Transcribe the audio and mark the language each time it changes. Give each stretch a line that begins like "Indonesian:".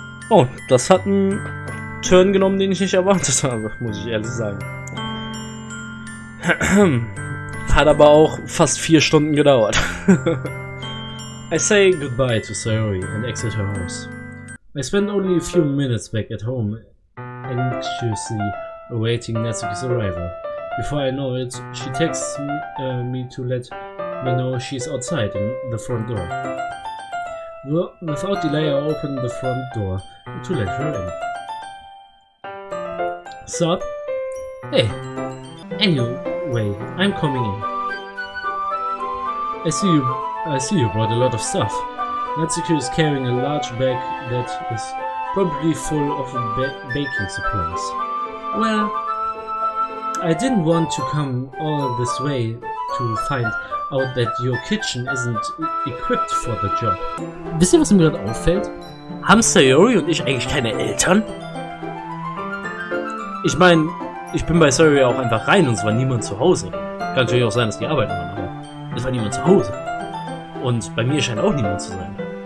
German: Oh, das hat einen Turn genommen, den ich nicht erwartet habe, muss ich ehrlich sagen. Hat aber auch fast 4 Stunden gedauert.
English: I say goodbye to Saori and exit her house. I spend only a few minutes back at home, anxiously awaiting Natsuki's arrival. Before I know it, she texts me to let me know she's outside in the front door. Without delay, I open the front door to let her in. Sup? Hey. Anyway, I'm coming in. I see you brought a lot of stuff. Natsuki is carrying a large bag that is probably full of baking supplies. Well, I didn't want to come all this way to find out that your kitchen isn't equipped for the job.
German: Wisst ihr, was mir gerade auffällt? Haben Sayori und ich eigentlich keine Eltern? Ich meine, ich bin bei Sayori auch einfach rein und es war niemand zu Hause. Kann natürlich auch sein, dass die arbeiten waren, aber es war niemand zu Hause. Und bei mir scheint auch niemand zu sein.